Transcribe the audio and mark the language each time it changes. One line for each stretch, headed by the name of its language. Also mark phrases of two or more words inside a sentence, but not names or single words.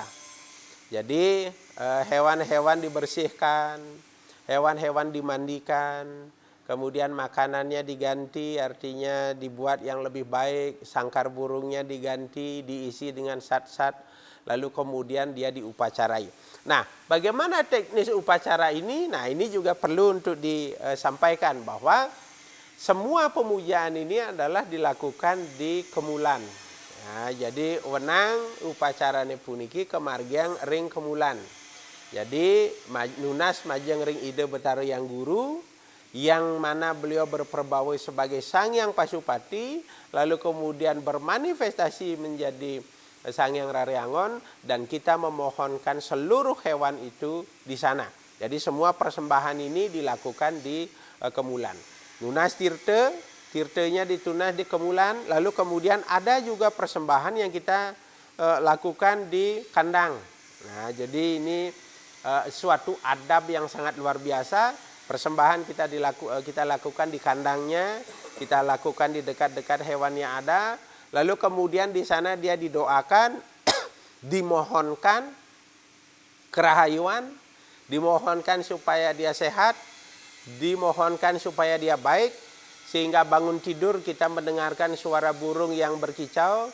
Indonesian: Jadi hewan-hewan dibersihkan, hewan-hewan dimandikan, kemudian makanannya diganti, artinya dibuat yang lebih baik, sangkar burungnya diganti, diisi dengan sat-sat, lalu kemudian dia diupacarai. Nah, bagaimana teknis upacara ini? Nah, ini juga perlu untuk disampaikan bahwa semua pemujaan ini adalah dilakukan di kemulan.
Balinese: Nah, jadi wenang upacarane puniki kemargiang ring kemulan.
Indonesian: Jadi
Balinese: nunas majeng ring
Indonesian: Ida Betara Yang Guru, yang mana beliau berperbawai sebagai Sang Hyang Pasupati, lalu kemudian bermanifestasi menjadi Sang Hyang Raryangon, dan kita memohonkan seluruh hewan itu di sana. Jadi semua persembahan ini dilakukan di kemulan. Nunas tirtenya ditunas di kemulan, lalu kemudian ada juga persembahan yang kita lakukan di kandang. Nah, jadi ini suatu adab yang sangat luar biasa. Persembahan kita lakukan di kandangnya, kita lakukan di dekat-dekat hewan yang ada, lalu kemudian di sana dia didoakan, dimohonkan kerahayuan, dimohonkan supaya dia sehat, dimohonkan supaya dia baik, sehingga bangun tidur kita mendengarkan suara burung yang berkicau.